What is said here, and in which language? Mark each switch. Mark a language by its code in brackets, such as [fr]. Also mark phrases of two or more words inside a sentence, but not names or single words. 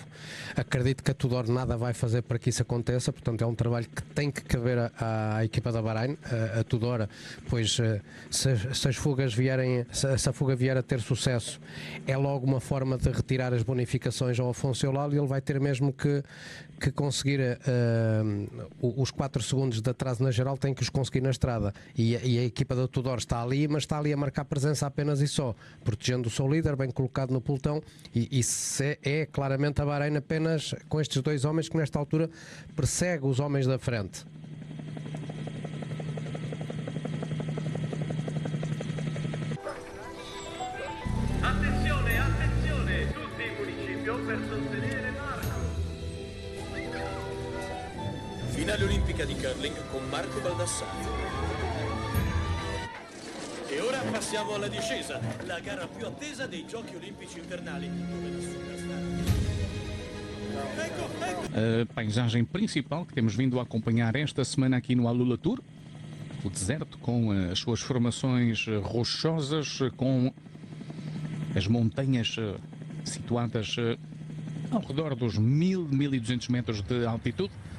[pt] Acredito que a Tudor nada vai fazer para que isso aconteça, portanto é um trabalho que tem que caber à equipa da Bahrein, a Tudor, pois se as fugas vierem, se a fuga vier a ter sucesso, é logo uma forma de retirar as bonificações ao Afonso Eulálio e ele vai ter mesmo que conseguir os 4 segundos de atraso na geral, tem que os conseguir na estrada. E a equipa da Tudor está ali, mas está ali a marcar presença apenas e só, protegendo o seu líder, bem colocado no pelotão, e é claramente a Bahrein apenas com estes 2 homens que nesta altura persegue os homens da frente. [it] Attenzione, attenzione, tutti in municipio per sostenere Marco. Finale olimpica di curling con Marco Baldassarri. E ora passiamo alla discesa, la gara più attesa dei Giochi Olimpici Invernali, dove la superstar... [pt] A paisagem principal que temos vindo a acompanhar esta semana aqui no Alula Tour, o deserto com as suas formações rochosas, com as montanhas situadas ao redor dos 1000-1200 metros de altitude.